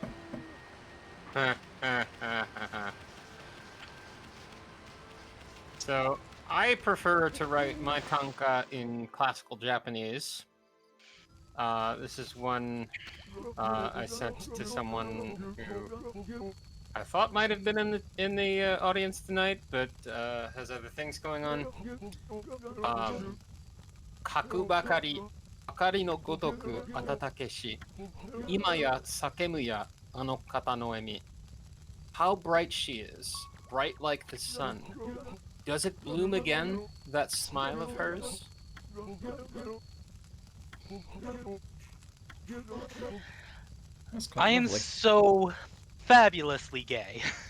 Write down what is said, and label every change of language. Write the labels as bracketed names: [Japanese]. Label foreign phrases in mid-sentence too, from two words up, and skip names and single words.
[English] So, I prefer to write my tanka in classical Japanese. This is one I sent to someone who I thought might have been in the audience tonight, but has other things going on. [Japanese] かくばかり、灯りのごとく温けし、今や咲けむやあの方の笑み. [English] How bright she is, bright like the sun. Does it bloom again, that smile of hers? That's quite I am lovely. so fabulously gay.